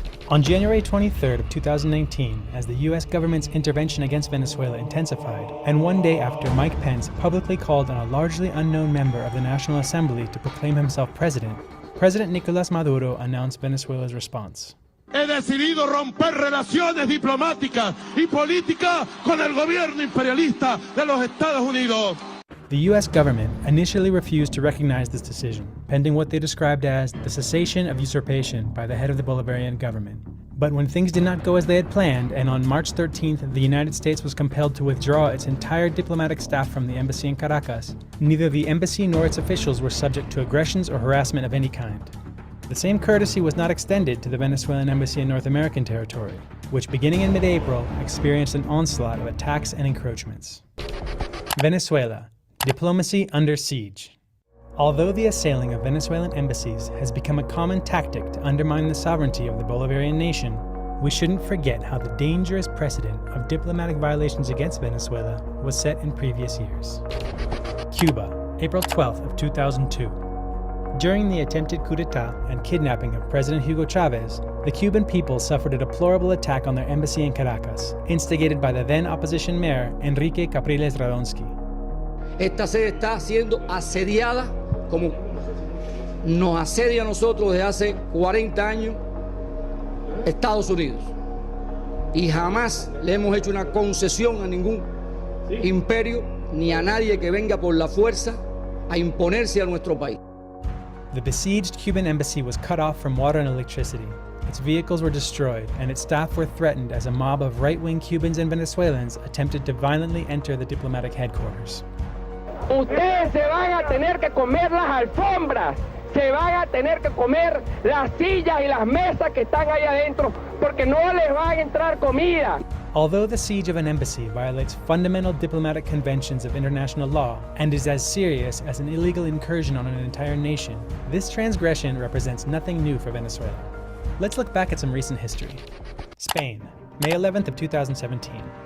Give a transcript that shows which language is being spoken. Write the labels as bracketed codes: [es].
[en] On January 23rd of 2019, as the U.S. government's intervention against Venezuela intensified, and one day after Mike Pence publicly called on a largely unknown member of the National Assembly to proclaim himself president, President Nicolás Maduro announced Venezuela's response. [es] He decidido romper relaciones diplomáticas y políticas con el gobierno imperialista de los Estados Unidos. [en] The U.S. government initially refused to recognize this decision, pending what they described as the cessation of usurpation by the head of the Bolivarian government. But when things did not go as they had planned, and on March 13th the United States was compelled to withdraw its entire diplomatic staff from the embassy in Caracas, neither the embassy nor its officials were subject to aggressions or harassment of any kind. The same courtesy was not extended to the Venezuelan embassy in North American territory, which beginning in mid-April experienced an onslaught of attacks and encroachments. Venezuela. Diplomacy under siege. Although the assailing of Venezuelan embassies has become a common tactic to undermine the sovereignty of the Bolivarian nation, we shouldn't forget how the dangerous precedent of diplomatic violations against Venezuela was set in previous years. Cuba, April 12th of 2002. During the attempted coup d'etat and kidnapping of President Hugo Chavez, the Cuban people suffered a deplorable attack on their embassy in Caracas, instigated by the then opposition mayor Enrique Capriles Radonsky. [es] Esta sede está siendo asediada como nos asedia a nosotros desde hace 40 años Estados Unidos. Y jamás le hemos hecho una concesión a ningún imperio ni a nadie que venga por la fuerza a imponerse a nuestro país. [en] The besieged Cuban embassy was cut off from water and electricity. Its vehicles were destroyed, and its staff were threatened as a mob of right-wing Cubans and Venezuelans attempted to violently enter the diplomatic headquarters. [es] Ustedes se van a tener que comer las alfombras, se van a tener que comer las sillas y las mesas que están ahí adentro, porque no les va a entrar comida. [en] Although the siege of an embassy violates fundamental diplomatic conventions of international law and is as serious as an illegal incursion on an entire nation, this transgression represents nothing new for Venezuela. Let's look back at some recent history. Spain, May 11th of 2017.